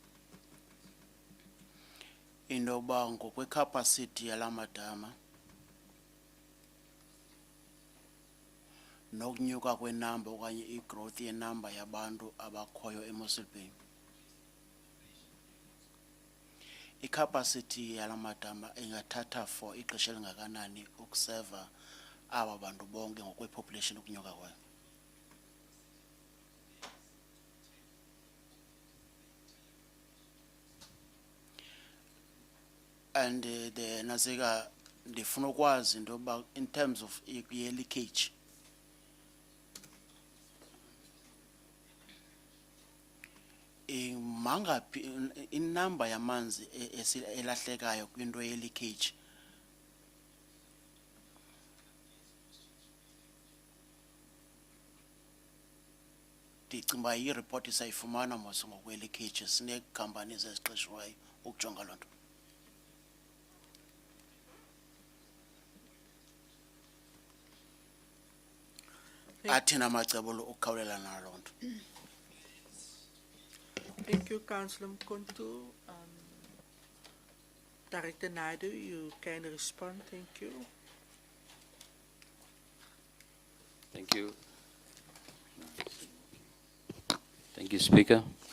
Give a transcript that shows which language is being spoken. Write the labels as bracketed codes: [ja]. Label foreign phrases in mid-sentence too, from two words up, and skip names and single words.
[xh] Into yokuba ngokwe-capacity yala madama nokunyuka kwenamba okanye i-growth yenamba yabantu abakhoyo eMossel Bay. I-capacity yala madama ingathatha for ixesha elingakanani ukuseva aba bantu bonke ngokwe-population ukunyuka kwayo? [en] And the [xh] nasika ndifuna ukwazi into yokuba [en] in terms of [xh] leakage mangaphi inamba yamanzi elahlekayo kwinto ye-leakage? Ndicinga uba i-report isayifumana mos ngokwe-leakage, sinee-companies eziqeshiweyo ukujonga loo nto. Athina amacebo ukukhawulela naloo nto. [en] Thank you, Councillor Mkhonto. Director Naidu, you can respond. Thank you. Thank you. Thank you, Speaker.